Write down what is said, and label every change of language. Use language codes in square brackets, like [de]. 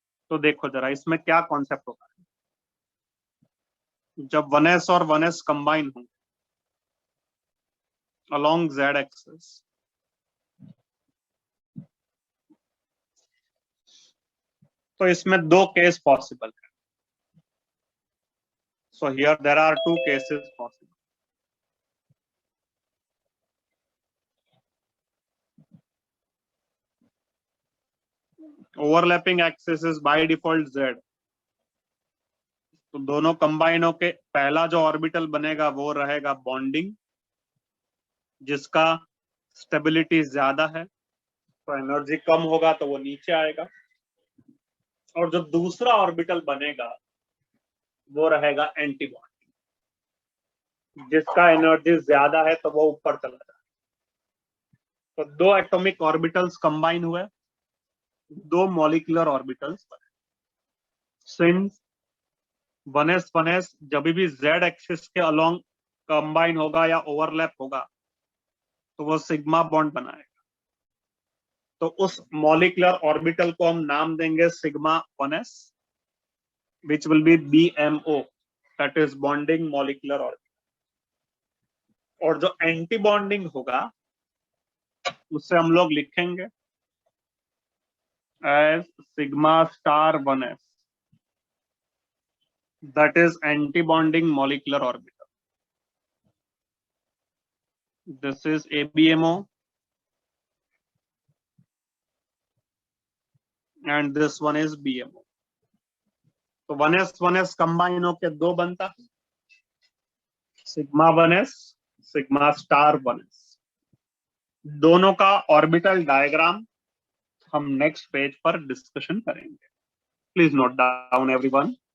[hi] तो देखो जरा इसमें क्या कॉन्सेप्ट होगा, जब 1s और 1s कंबाइन होंगे [en] along Z axis, [hi] तो इसमें दो केस पॉसिबल है. [en] So here there are two cases possible. Overlapping axis is by default Z. [hi] तो दोनों कंबाइन होके पहला जो ऑर्बिटल बनेगा वो रहेगा बॉन्डिंग, जिसका स्टेबिलिटी ज्यादा है, तो एनर्जी कम होगा तो वो नीचे आएगा. और जो दूसरा ऑर्बिटल बनेगा वो रहेगा एंटी बॉन्डिंग, जिसका एनर्जी ज्यादा है तो वो ऊपर चला जाएगा. तो दो एटॉमिक ऑर्बिटल्स कंबाइन हुए, दो मॉलिक्यूलर ऑर्बिटल्स बने. सिंस 1s जब भी z एक्सिस के अलोंग कंबाइन होगा या ओवरलैप होगा तो वो सिग्मा बॉन्ड बनाएगा. तो उस मॉलिक्यूलर ऑर्बिटल को हम नाम देंगे sigma 1s, [en] which will be BMO, that is bonding molecular orbital. [hi] और जो एंटी बॉन्डिंग होगा उससे हम लोग लिखेंगे [en] as sigma star 1s, that is anti-bonding molecular orbital. This is ABMO and this one is BMO. [hi] तो 1s कंबाइन होके दो बनता है, sigma 1s sigma star 1s. दोनों का ऑर्बिटल डायग्राम हम नेक्स्ट पेज पर डिस्कशन करेंगे. [en] Please note down everyone.